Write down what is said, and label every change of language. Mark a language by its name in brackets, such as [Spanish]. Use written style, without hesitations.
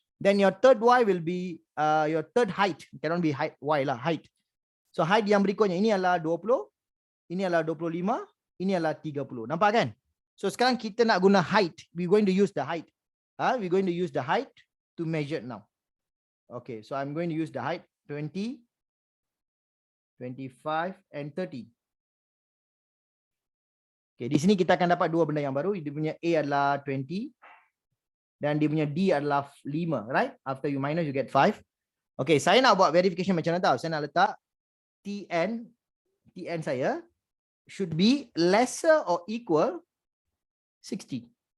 [English] Then your third Y will be your third height. Cannot be height Y lah, height. [Malay] So height yang berikutnya ini adalah 20. Ini adalah 25. Ini adalah 30. Nampak kan? So sekarang kita nak guna height. [English] We going to use the height. We're going to use the height to measure now. Okay, so I'm going to use the height 20, 25 and 30. [Malay] Okay, di sini kita akan dapat dua benda yang baru. Dia punya A adalah 20 dan dia punya D adalah 5, right? [English] After you minus you get 5. Okay, [Malay] saya nak buat [English] verification [Malay] macam mana tahu? Saya nak letak TN saya [English] should be lesser or equal 60.